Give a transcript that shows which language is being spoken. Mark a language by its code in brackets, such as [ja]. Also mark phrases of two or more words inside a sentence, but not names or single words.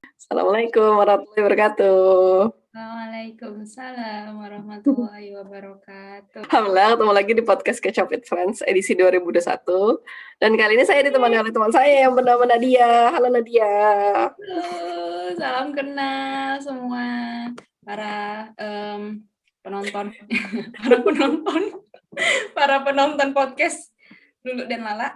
[ar] السلام عليكم ورحمة الله وبركاته. وعليكم السلام ورحمة الله وبركاته. [id] Alhamdulillah ketemu lagi di podcast Catch Up with Friends edisi 2021. Dan kali ini saya ditemani oleh teman saya yang bernama Nadia. Halo Nadia. Halo, salam kenal semua para penonton, para penonton podcast Lulu dan Lala.